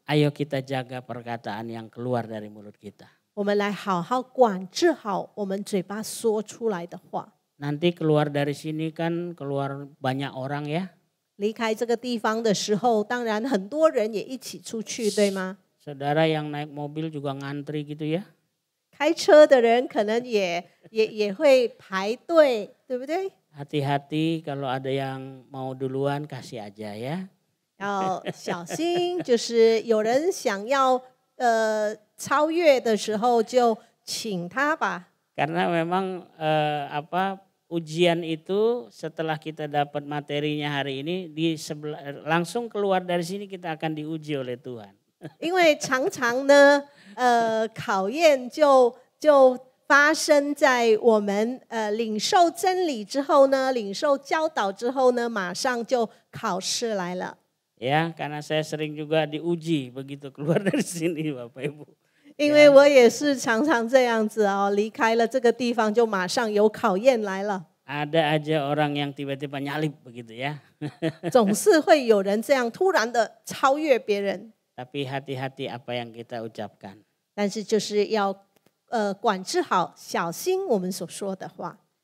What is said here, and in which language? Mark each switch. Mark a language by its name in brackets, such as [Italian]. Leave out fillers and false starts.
[Indonesian] ayo kita jaga perkataan yang keluar dari mulut kita. [Chinese] 我们来好好管制好我们嘴巴说出来的话。 [Indonesian] Nanti keluar dari sini kan keluar banyak orang ya. [Chinese] 离开这个地方的时候，当然很多人也一起出去，对吗？ [Indonesian] Saudara yang naik mobil juga ngantri gitu ya. [Chinese] 开车的人可能也会排队，对不对？ [Indonesian] Hati-hati kalau ada yang mau duluan kasih aja ya. [Chinese] 要小心，就是有人想要超越的时候，就请他吧。 [Indonesian] Karena memang ujian itu setelah kita dapat materinya hari ini langsung keluar dari sini kita akan diuji oleh Tuhan. [Chinese] 因为常常呢，考验就发生在我们领受真理之后呢，领受教导之后呢，马上就考试来了。 [Indonesian] Ya, karena saya sering juga diuji begitu keluar dari sini Bapak Ibu. [Chinese] 因为我也是常常这样子哦，离开了这个地方就马上有考验来了。 [Indonesian] Ada aja orang yang tiba-tiba nyalip begitu ya. [Chinese] 总是会有人这样突然的超越别人。 [Indonesian] Tapi hati-hati apa yang kita ucapkan. [Chinese] 但是就是要管制好，小心我们所说的话。